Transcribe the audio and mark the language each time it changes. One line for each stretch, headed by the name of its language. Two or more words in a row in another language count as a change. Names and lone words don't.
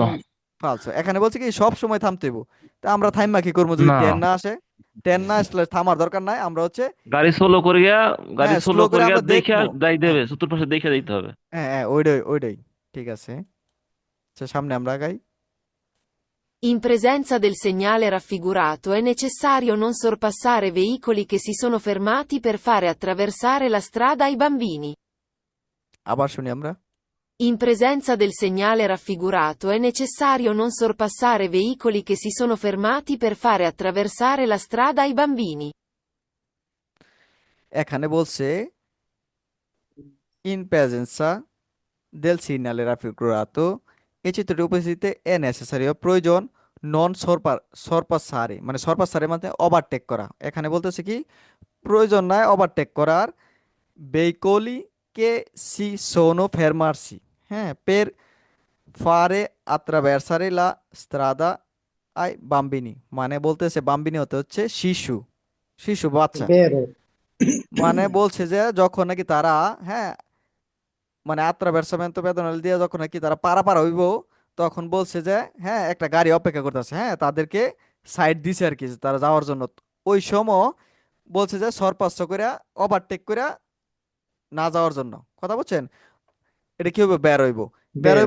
Bangla: ফালসো। এখানে বলছে কি সব সময় থামতে হইব। তা আমরা থাইমা কি করবো যদি না, ট্রেন না আসে? ট্রেন না আসলে থামার দরকার নাই, আমরা হচ্ছে গাড়ি স্লো করিয়া, গাড়ি হ্যাঁ স্লো স্লো করে করিয়া আমরা দেখা দেখবো। যাই হ্যাঁ দেবে, চতুর্পাশে দেখে দিতে হবে। হ্যাঁ হ্যাঁ, ওইটাই ওইটাই। ঠিক আছে। আচ্ছা, সামনে আমরা আগাই।
Italian: In presenza del segnale raffigurato è necessario non sorpassare veicoli che si sono fermati per fare attraversare la strada ai bambini.
Bangla: আবার শুনি আমরা।
Italian: In presenza del segnale raffigurato è necessario non sorpassare veicoli che si sono fermati per fare attraversare la strada ai bambini.
Bangla: এখানে বলছে
Italian: in presenza del segnale raffigurato
Bangla: এই চিত্রটি উপস্থিতিতে
Italian: è necessario
Bangla: প্রয়োজন
Italian: non sorpassare
Bangla: মানে সরপাসারে মানে ওভারটেক করা। এখানে বলতেছে কি প্রয়োজন নাই ওভারটেক করার
Italian: veicoli che si sono fermarsi
Bangla: হ্যাঁ
Italian: per fare attraversare la strada ai bambini
Bangla: মানে বলতেছে বাম্বিনি হতে হচ্ছে শিশু শিশু বাচ্চা বেরো মানে বলছে যে যখন নাকি তারা হ্যাঁ মানে
Italian: attraversamento pedonale
Bangla: দিয়ে যখন নাকি তারা পারাপার হইব তখন বলছে যে হ্যাঁ একটা গাড়ি অপেক্ষা করতেছে হ্যাঁ তাদেরকে সাইড দিছে আর কি যে তারা যাওয়ার জন্য ওই সময় বলছে যে সরপাচ্য করে ওভারটেক করে না যাওয়ার জন্য কথা বলছেন এটা কি হবে বের হইব বের হইব